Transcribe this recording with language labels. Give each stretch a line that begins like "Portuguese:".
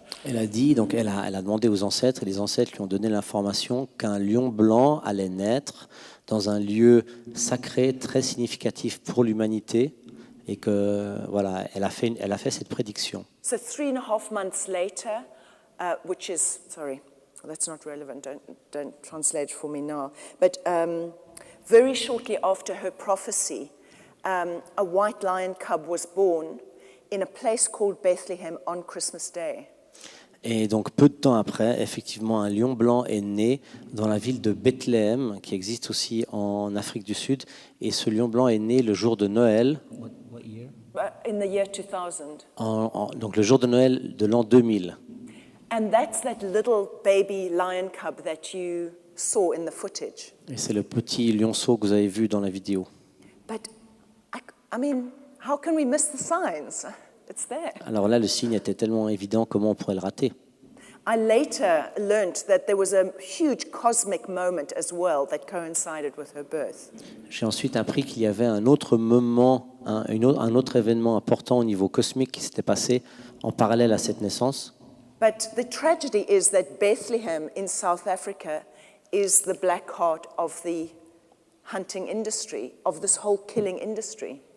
French: Elle a dit, donc elle a demandé aux ancêtres, et les ancêtres lui ont donné l'information qu'un lion blanc allait naître dans un lieu sacré très significatif pour l'humanité, et que voilà, elle a fait cette prédiction.
English: So 3.5 months later, which is, sorry, that's not relevant, don't translate for me now, but very shortly after her prophecy, a white lion cub was born in a place called Bethlehem on Christmas Day.
French: Et donc, peu de temps après, effectivement, un lion blanc est né dans la ville de Bethléem, qui existe aussi en Afrique du Sud. Et ce lion blanc est né le jour de Noël.
English: In the year 2000.
French: Donc, le jour de Noël de l'an 2000.
English: And that's that little baby lion cub that you saw in the footage.
French: Et c'est le petit lionceau que vous avez vu dans la vidéo.
English: But, I mean, how can we miss the signs? It's there.
French: Alors là, le signe était tellement évident, comment on pourrait le rater?
English: I later learnt that there was a huge cosmic moment as well that coincided with her birth.
French: J'ai ensuite appris qu'il y avait un autre moment, un autre événement important au niveau cosmique qui s'était passé en parallèle à cette naissance.
English: But the tragedy is that Bethlehem in South Africa is the black heart of the hunting industry, of this whole killing industry.